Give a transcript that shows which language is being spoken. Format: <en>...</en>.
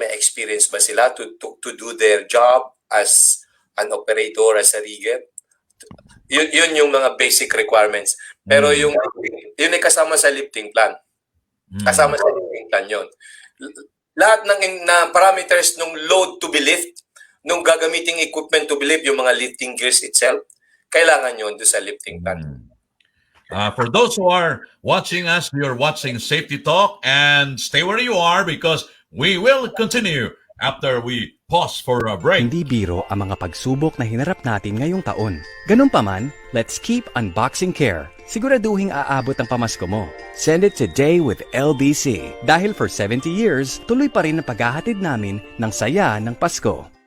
<tl>May experience ba sila</tl> <en>to do their job as an operator, as a rigger?</en> <tl>Yun yung mga basic requirements. Pero yun ay kasama sa lifting plan. Kasama sa lifting plan yun. Lahat ng parameters ng load to be lift, nung gagamiting equipment to be lift, yung mga lifting gears itself, kailangan yun doon sa lifting plan.</tl> <en>For those who are watching us, you're watching Safety Talk, and stay where you are because we will continue after we pause for a break.</en> <tl>Hindi biro ang mga pagsubok na hinarap natin ngayong taon. Ganun pa man,</tl> <en>let's keep unboxing care.</en> <tl>Siguraduhing aabot ang pamasko mo.</tl> <en>Send it today with LBC.</en> <tl>Dahil for 70 years, tuloy pa rin ang paghahatid namin ng saya ng Pasko.</tl>